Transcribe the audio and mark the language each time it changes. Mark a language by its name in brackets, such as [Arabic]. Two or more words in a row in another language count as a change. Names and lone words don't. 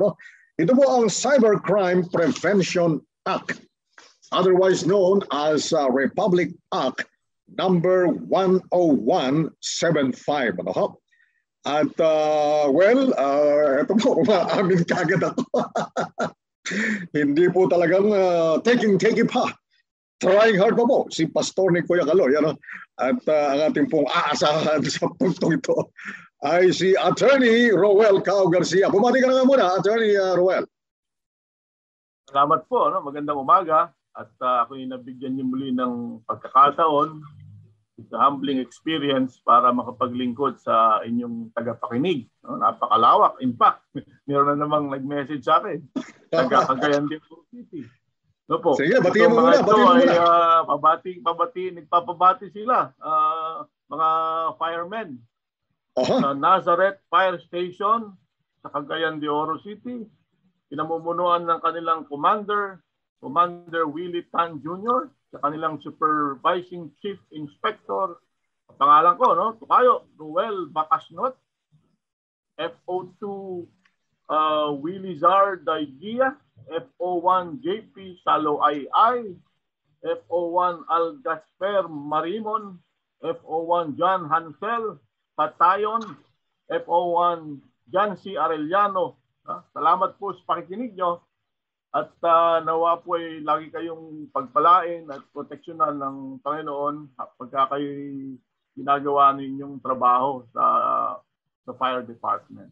[Filipino] Ano? Ito po ang Cybercrime Prevention Act, [English] otherwise known as Republic Act number 10175. [Filipino] Ano? At ito po, umaamin kagad ako. Hindi po talagang taking pa. [English] Trying hard [Filipino] pa po si Pastor ni Kuya Kaloy. Ano? At ang ating pong aasahan sa puntong ito ay si Attorney Roel Cao Garcia. Bumati ka na nga muna, Attorney Roel. Salamat po. No? Magandang umaga. At ako yung nabigyan niyo muli ng pagkakataon. [English] It's a humbling experience [Filipino] para makapaglingkod sa inyong tagapakinig. No? Napakalawak. [English] In fact, [Filipino] meron na namang nag-message sa akin. Taga-Cagayan de Oro City. No po. Sige, batiin mo muna. Nagpapabati sila. Mga firemen. Sa Nazareth Fire Station sa Cagayan de Oro City. Pinamumunuan ng kanilang Commander Willie Tan Jr., sa kanilang [English] Supervising Chief Inspector. [Filipino] Pangalan ko, no? Tukayo, Ruel Bacasnot, FO2 Willie Zar Daigia, FO1 JP Salo II, FO1 Algasper Marimon, FO1 John Hansel Patayon, FO1 John C. Arellano. Salamat po sa pakikinig nyo at nawa po ay lagi kayong pagpalain at proteksyonan ng Panginoon pagka kayo ginagawa ninyong trabaho sa fire department.